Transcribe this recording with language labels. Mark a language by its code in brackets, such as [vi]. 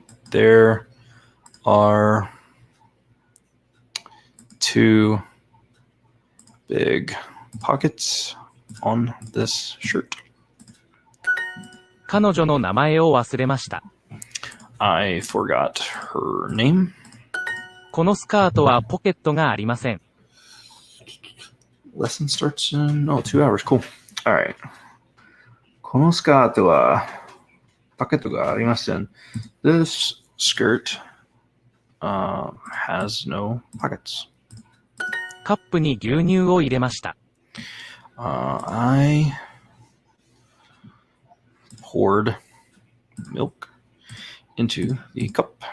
[en] There are two big pockets on this shirt. [ja] 彼女の名前を忘れました。 [en] I forgot her name. [ja] このスカートはポケットがありません。 [en] Lesson starts in 2 hours. Cool. All right. [ja] このスカートはポケットがありません。 [en] This skirt has no pockets. [ja] カップに牛乳を入れました。 [en] I poured milk into the cup.